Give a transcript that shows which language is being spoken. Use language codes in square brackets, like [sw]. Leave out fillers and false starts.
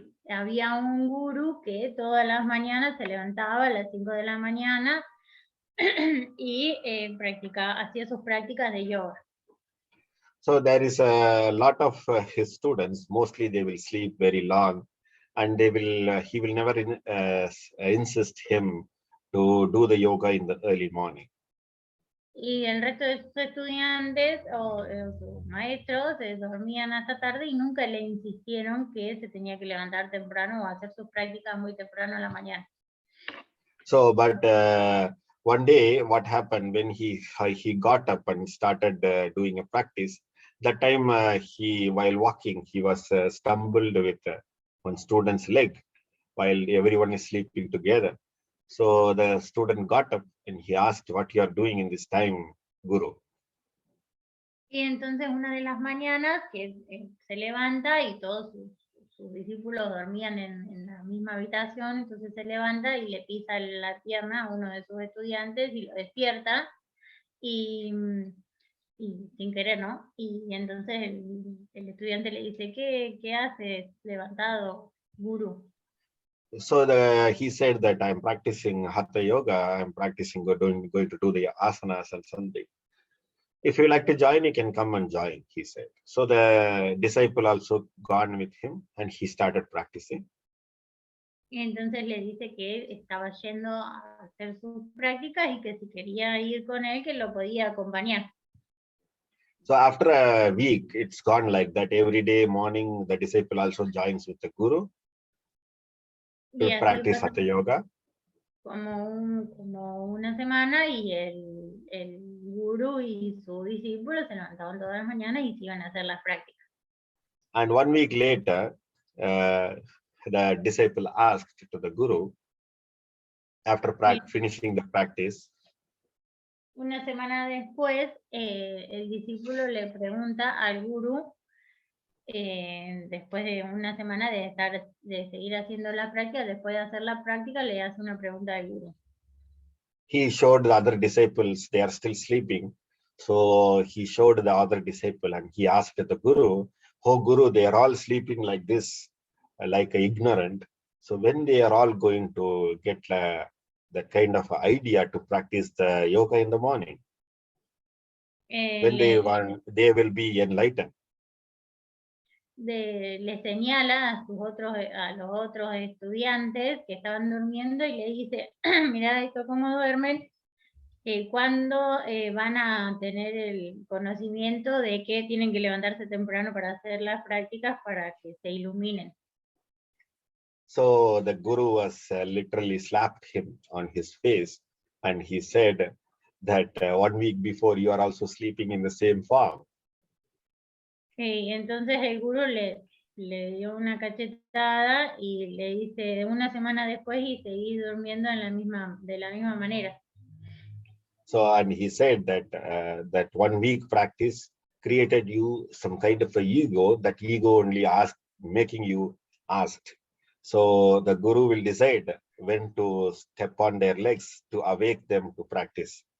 [es] Había un gurú que todas las mañanas se levantaba a las 5 de la mañana y hacía sus prácticas de yoga. [en] So there is a lot of his students, mostly they will sleep very long, and they will he will never insist him to do the yoga in the early morning. [es] Y el resto de sus estudiantes o sus maestros dormían hasta tarde y nunca le insistieron que se tenía que levantar temprano o hacer sus prácticas muy temprano en la mañana. [en] So, but one day, what happened when he got up and started doing a practice? That time, while walking, he was stumbled with one student's leg while everyone is sleeping together. So the student got up and he asked, "What you are doing in this time, Guru?" [es] Y entonces una de las mañanas que se levanta y todos sus discípulos dormían en la misma habitación, entonces se levanta y le pisa la pierna a uno de sus estudiantes y lo despierta y sin querer, ¿no? Y entonces el estudiante le dice, ¿qué haces levantado, Guru? [en] So he said that I'm practicing Hatha Yoga, I'm practicing going to do the asanas and something. If you like to join, you can come and join, he said. So the disciple also gone with him and he started practicing. [es] Y entonces le dice que él estaba yendo a hacer sus prácticas y que si quería ir con él, que lo podía acompañar. [en] So after a week, it's gone like that. Every day morning, the disciple also joins with the guru to practice Hatha Yoga. [es] Como una semana y el gurú y su discípulo se levantaban todas las mañanas y se iban a hacer las prácticas. [en] And 1 week later, the disciple asked to the guru, after finishing the practice. [es] Una semana después, el discípulo le pregunta al gurú, después de una semana de seguir haciendo la práctica, después de hacer la práctica, le hace una pregunta al gurú. [en] He showed the other disciples, they are still sleeping. So he showed the other disciple and he asked the guru, "Oh Guru, they are all sleeping like this, like ignorant. So when they are all going to get the kind of idea to practice the yoga in the morning, when they will be enlightened." [es] Le señala a los otros estudiantes que estaban durmiendo y le dice, mira esto cómo duermen, ¿cuándo van a tener el conocimiento de que tienen que levantarse temprano para hacer las prácticas para que se iluminen? [en] So the guru was literally slapped him on his face and he said that 1 week before you are also sleeping in the same form. [es] Entonces el gurú le dio una cachetada y le dice una semana después y seguí durmiendo de la misma manera. [en] So and he said that 1 week practice created you some kind of a ego. That ego only making you asked So the guru will decide when to step on their legs to awake them to practice.